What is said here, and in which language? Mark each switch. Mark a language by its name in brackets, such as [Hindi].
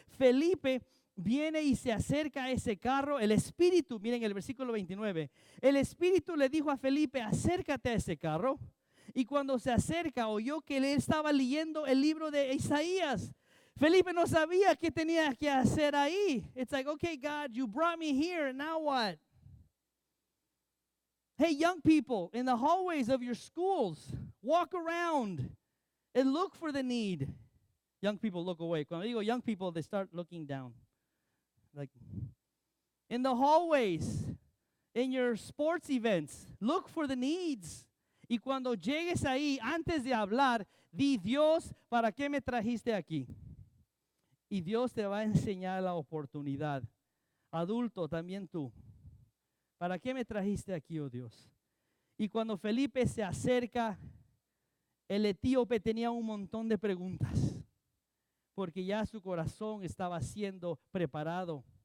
[Spanish] Felipe viene y se acerca a ese carro. El Espíritu, miren el versículo 29, el Espíritu le dijo a Felipe, acércate a ese carro. Y cuando se acerca, oyó que él estaba leyendo el libro de Isaías. Felipe no sabía qué tenía que hacer ahí. [English] It's like, okay, God, you brought me here. Now what? Hey, young people, in the hallways of your schools, walk around and look for the need. Young people look away. [Spanish] Cuando digo [English] young people, they start looking down. Like, in the hallways, in your sports events, look for the needs. [Spanish] Y cuando llegues ahí, antes de hablar, di, Dios, ¿para qué me trajiste aquí? Y Dios te va a enseñar la oportunidad. Adulto, también tú. ¿Para qué me trajiste aquí, oh Dios? Y cuando Felipe se acerca, el etíope tenía un montón de preguntas, porque ya su corazón estaba siendo preparado.